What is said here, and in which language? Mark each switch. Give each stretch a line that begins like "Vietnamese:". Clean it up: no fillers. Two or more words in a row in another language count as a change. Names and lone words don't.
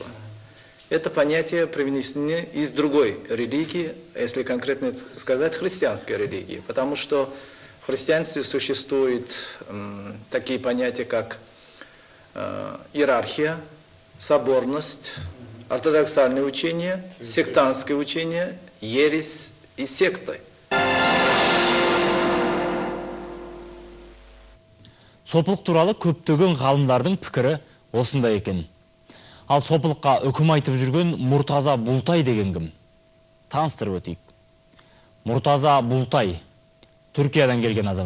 Russian: Это понятие привнесены из другой религии, если конкретно сказать, христианской религии. Потому что в христианстве существуют такие понятия, как иерархия, соборность, ортодоксальное учение, сектантское учение, ересь и секты.
Kazakh: Сопылық туралы көптеген ғалымдардың пікірі осындай екен. Ал сопылыққа үкім айтып жүрген Мұртаза Бұлтай деген кім? Таныстырып өтейік. Мұртаза Бұлтай, Түркиядан келген азамат.